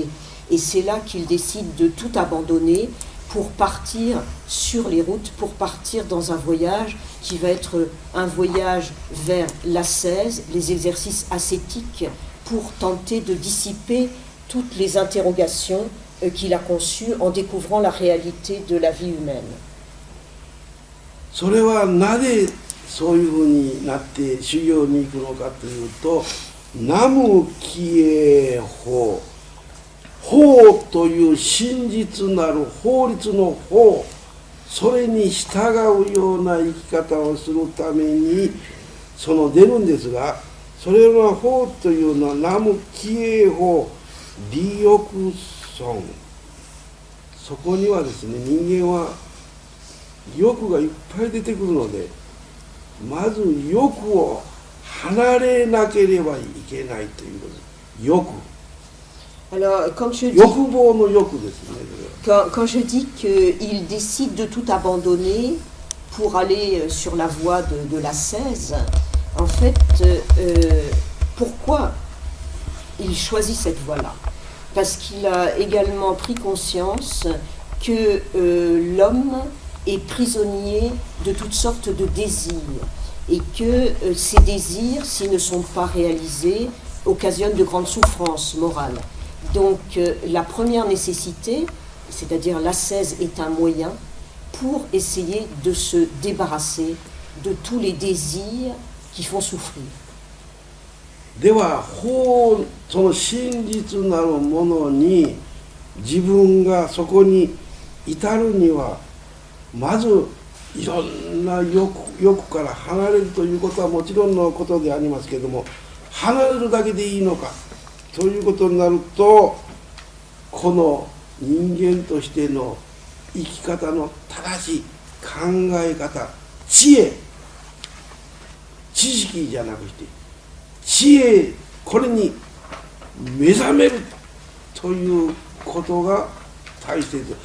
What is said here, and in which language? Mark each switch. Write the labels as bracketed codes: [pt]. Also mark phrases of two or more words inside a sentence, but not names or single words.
[fr] Et c'est là qu'il décide de tout abandonner pour partir sur les routes, pour partir dans un voyage qui va être un voyage vers l'ascèse, les exercices ascétiques, pour tenter de dissiper toutes les interrogations qu'il a conçues en découvrant la réalité de la vie humaine. [ja] それはなぜそういうふうになって修行に行くのかというと、南無帰依法、法という真実なる法律の法、それに従うような生き方をするためにその出るんですが、それの法というのは南無帰依法、利欲損。そこにはですね、人間は欲がいっぱい出てくるので、まず欲を離れなければいけないということです。欲。 [fr] Alors, quand je dis, [ja] 欲望の欲ですね。 [fr] quand je dis qu'il décide de tout abandonner pour aller sur la voie de l'ascèse, en fait, pourquoi il choisit cette voie-là? Parce qu'il a également pris conscience que l'homme est prisonnier de toutes sortes de désirs et que ces désirs, s'ils ne sont pas réalisés, occasionnent de grandes souffrances morales. Donc la première nécessité, c'est-à-dire l'ascèse, est un moyen pour essayer de se débarrasser de tous les désirs qui font souffrir. [ja] では法、その真実なるものに自分がそこに至るには、まずいろんな欲から離れるということはもちろんのことでありますけれども、離れるだけでいいのかということになると、この人間としての生き方の正しい考え方、知恵、知識じゃなくして知恵、これに目覚めるということが大切です。